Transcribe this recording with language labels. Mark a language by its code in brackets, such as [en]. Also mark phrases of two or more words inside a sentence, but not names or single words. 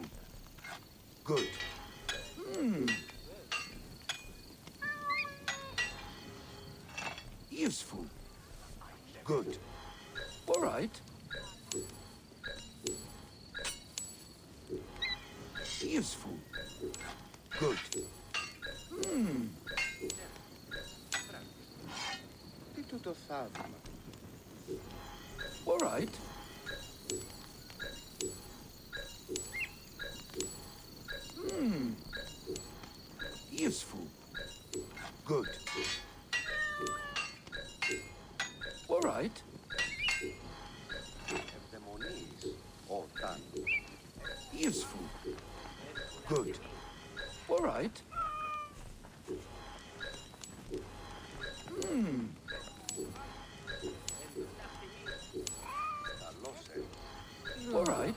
[en] Good. Useful. Good. All right. Useful. Good. [el] Τι τούτο θαύμα. [en] All right. Useful. Good. All right. [el] Ευδαιμονείς όταν. [en] Useful. Good. All right. All right.